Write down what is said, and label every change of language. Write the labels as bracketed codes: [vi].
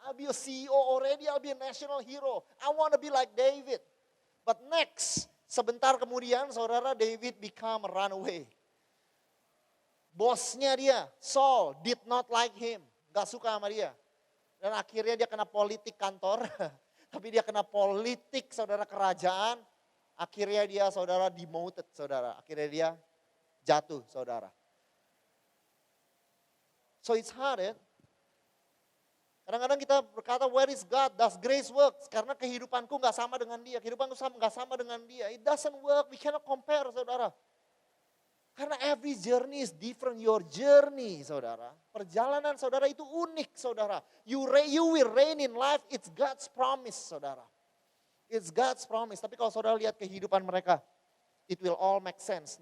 [en] I'll be a CEO already. I'll be a national hero. I want to be like David. But next, [id] Sebentar kemudian saudara [en] David become a runaway. [id] Bosnya dia, [en] Saul, did not like him. [id] Gak suka sama dia. Dan akhirnya dia kena politik kantor. Tapi dia kena politik saudara kerajaan. Akhirnya dia saudara demoted saudara. Akhirnya dia jatuh saudara. [en] So it's hard ya. [id] Kadang-kadang kita berkata, [en] where is God? Does grace work? [id] Karena kehidupanku gak sama dengan dia. Kehidupanku gak sama dengan dia. [en] It doesn't work. We cannot compare saudara. [id] Karena [en] every journey is different. Your journey [id] saudara. Perjalanan saudara itu unik saudara. [en] You will reign in life. It's God's promise saudara. It's God's promise. [id] Tapi kalau saudara lihat kehidupan mereka. [en] It will all make sense.